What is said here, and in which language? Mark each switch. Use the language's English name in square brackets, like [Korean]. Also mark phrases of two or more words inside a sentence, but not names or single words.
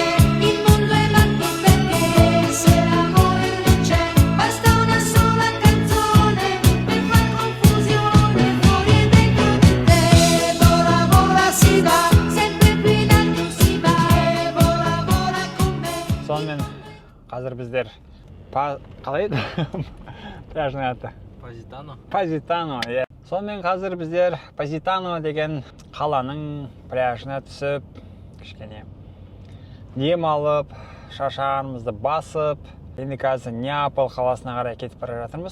[Italian] il mondo è matto perché se l'amore non c'è, basta una sola canzone per far confusione fuori e dentro di te. e vola, vola si va, Sempre più in alto si va, e vola, vola con me. [Kazakh] Сонымен қазір біздер қалай еді? Пляжның аты. Позитано, иә. Сонымен қазір біздер Позитано деген қаланың пляжына түсіп, кішкене дем алып, шашағанымызды басып, енді қазір Неаполь қаласына қарай кетіп бара жатырмыз.